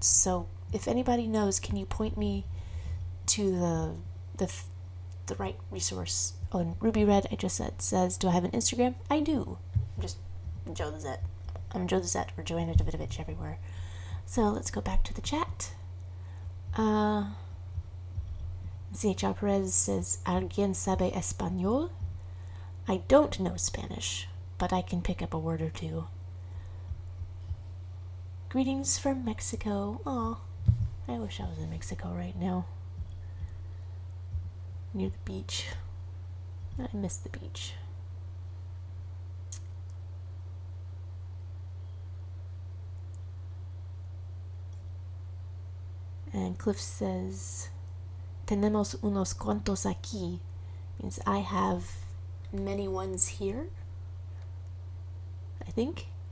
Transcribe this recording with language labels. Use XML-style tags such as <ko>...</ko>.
<en>So if anybody knows, can you point me to the right resource? Oh, and Ruby Red, I just says, do I have an Instagram? I do. I'm just Joe the Zet. I'm Joe the Zet or Joanna Davidovich everywhere. So let's go back to the chat. CHR Perez says,</en> <es>¿Alguien sabe español?</es> <en>I don't know Spanish, but I can pick up a word or two. Greetings from Mexico. Aw, I wish I was in Mexico right now. Near the beach. I miss the beach. And Cliff says,</en> <es>tenemos unos cuantos aquí.</es> <en>Means I have many ones here, I think.</en>